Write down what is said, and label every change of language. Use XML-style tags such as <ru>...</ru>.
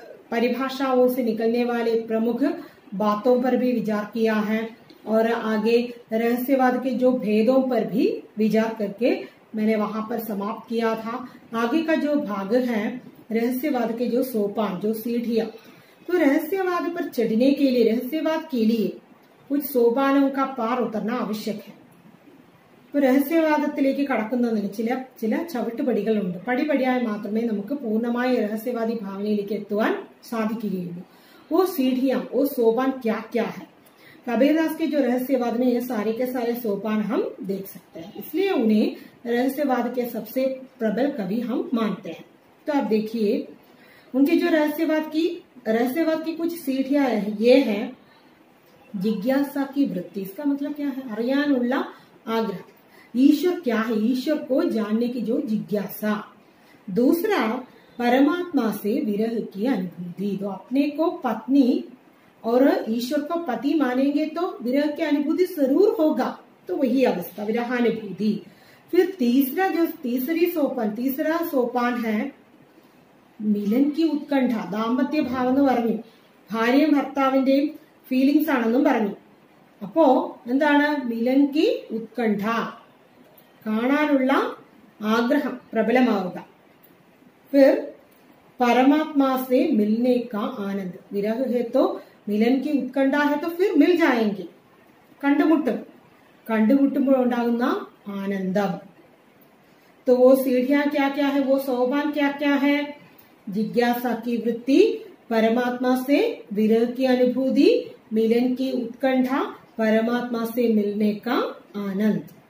<hi>परिभाषाओं से निकलने वाले प्रमुख बातों पर भी विचार किया है और आगे रहस्यवाद के जो भेदों पर भी विचार करके मैंने वहां पर समाप्त किया था। आगे का जो भाग है रहस्यवाद के जो सोपान, जो सीढ़ियां, तो रहस्यवाद पर चढ़ने के लिए, रहस्यवाद के लिए कुछ सोपानों का पार उतरना आवश्यक है।</hi> <ml>तो रहस्यवाദത്തിലേക്ക് കടക്കുന്നതിന് ചില ചവിട്ടുപടികളുണ്ട്. പടിപടിയായി മാത്രമേ നമുക്ക് പൂർണ്ണമായ रहस्यवादी ഭാവനയിലേക്ക് എത്തുവാൻ സാധിക്കുകയുള്ളൂ.</ml> <hi>वो सीढ़ियां, वो सोपान क्या क्या है? कबीरदास के जो रहस्यवाद में ये सारे के सारे सोपान हम देख सकते हैं, इसलिए उन्हें रहस्यवाद के सबसे प्रबल कवि हम मानते हैं। तो आप देखिए उनके जो रहस्यवाद की कुछ सीढ़ियां ये है। जिज्ञासा की वृत्ति, इसका मतलब क्या है?</hi> <ml>അറിയാനുള്ള</ml> <hi>आग्रह। ईश्वर क्या है? ईश्वर को जानने की जो जिज्ञासा। दूसरा परमात्मा से विरह की अनुभूति। तो अपने को पत्नी और ईश्वर को पति मानेंगे तो विरह की अनुभूति जरूर होगा, तो वही अवस्था विरहानुभूति। फिर तीसरा सोपान है मिलन की उत्कंठा.</hi> <ml>ദാമ്പത്യ ഭാവം എന്ന് പറഞ്ഞു, ഭാര്യയും ഭർത്താവിന്റെയും ഫീലിംഗ്സ് ആണെന്നും പറഞ്ഞു. അപ്പോ എന്താണ്? മിലൻ की ഉത്കണ്ഠ, കാണാനുള്ള ആഗ്രഹം പ്രബലമാവുക.</ml> <hi>फिर परमात्मा से मिलने का आनंद. विरह है तो मिलन की उत्कंठा है तो फिर मिल जाएंगे,</hi> <ml>കണ്ടുമുട്ടുമ്പോൾ ഉണ്ടാകുന്ന ആനന്ദം.</ml> <hi>तो वो सीढ़ियां क्या क्या है, वो सोपान क्या क्या है? जिज्ञासा की वृत्ति, परमात्मा से विरह की अनुभूति, मिलन की उत्कंठा, परमात्मा से मिलने का आनंद.</hi>